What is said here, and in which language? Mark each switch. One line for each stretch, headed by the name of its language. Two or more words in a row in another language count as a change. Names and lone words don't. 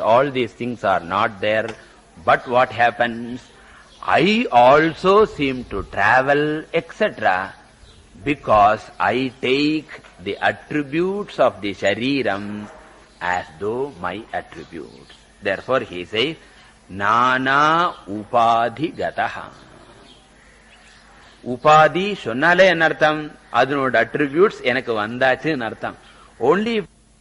English: All these things are not there. But what happens? I also seem to travel, etc. Because I take the attributes of the shariram as though my attributes. Therefore he says,
Sanskrit: नाना उपाधि गतः.
Tamil: Upadhi சொன்னாலே என்ன அர்த்தம்? அதனோட attributes எனக்கு வந்தாச்சு அர்த்தம்.
English: Only